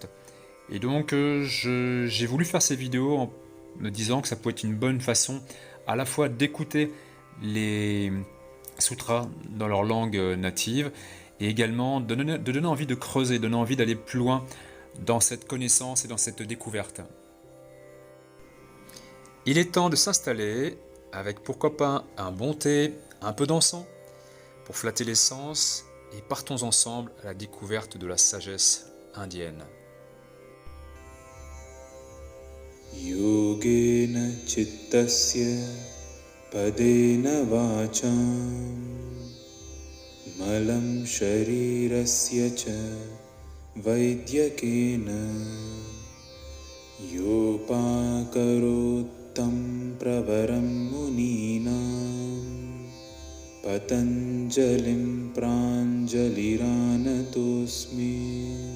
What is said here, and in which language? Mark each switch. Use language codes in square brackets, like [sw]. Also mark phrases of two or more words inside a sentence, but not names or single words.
[fr] Et donc j'ai voulu faire ces vidéos en me disant que ça pouvait être une bonne façon à la fois d'écouter les sutras dans leur langue native et également de donner envie de creuser, donner envie d'aller plus loin dans cette connaissance et dans cette découverte. Il est temps de s'installer avec pourquoi pas un bon thé, un peu d'encens pour flatter les sens et partons ensemble à la découverte de la sagesse indienne. [sa] योगेन चित्तस्य पदेन वाचां मलं शरीरस्य च वैद्यकेन योऽपाकरोत्तं प्रवरं मुनीनां पतञ्जलिं प्राञ्जलिरानतोऽस्मि